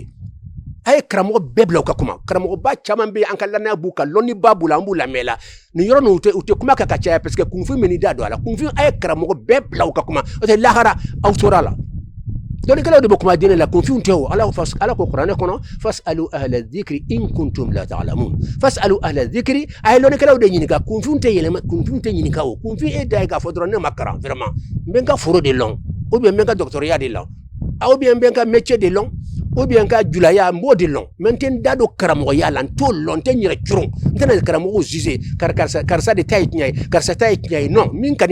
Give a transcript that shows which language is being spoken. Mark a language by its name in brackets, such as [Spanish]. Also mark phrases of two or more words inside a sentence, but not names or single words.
[Bambara] ye a ye karamɔgɔ bɛɛ bila u ka kuma karamɔgɔba caman bɛ an ka lannaya b'u kan lɔnniba b'u la an b'u lamɛn la nin yɔrɔ ninnu u tɛ kuma kan ka caya parce que kunfin bɛ n'i da don a la kunfin a ye karamɔgɔ bɛɛ bila u ka kuma o tɛ lahara aw tora la dɔnnikɛlaw de bɛ kuma diinɛ la kunfin tɛ o ala ko kuranɛ kɔnɔ [Arabic] فاسألوا أهل الذكر إن كنتم لا تعلمون فاسألوا أهل الذكر [Bambara] a ye lɔnnikɛlaw de ɲininka kunfin tɛ yɛlɛma kunfin tɛ ɲininka o kunfin e da ye k'a fɔ dɔrɔn ne ma karan vraiment n bɛ n ka foro de lɔn [French] ou bien [Bambara] n bɛ n ka dɔgɔtɔrɔya de lɔn [French] ou bien [Bambara] n bɛ n ka métier de lɔn [French] ou bien [Bambara] n ka julaya n b'o de lɔn mais n tɛ n da don karamɔgɔya la n t'o lɔn n tɛ n yɛrɛ curun n tɛna karamɔgɔw juger karisa de ta ye tiɲɛ ye karisa ta ye tiɲɛ ye non min ka di n